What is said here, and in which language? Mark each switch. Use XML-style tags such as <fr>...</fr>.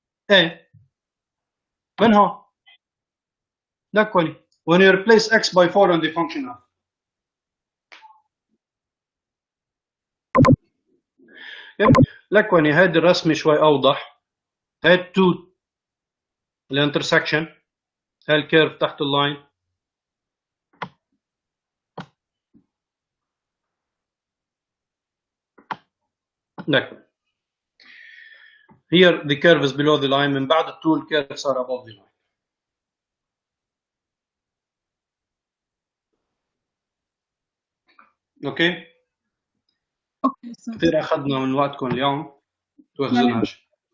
<ar>ايه من هون لكوني</ar> <en>when you replace x by 4 in the function f</en> <ar>لكوني هيدي الرسمة شوي أوضح. هاي 2 الانترسكشن هاي الكيرف تحت اللاين لكن</ar> <en>here the curve is below the line.</en> <ar>من بعد ال 2 الكيرف صار</ar> <en>above the line.</en> <ar>اوكي اوكي صح. كثير اخذنا من وقتكم اليوم توخزوناش.</ar>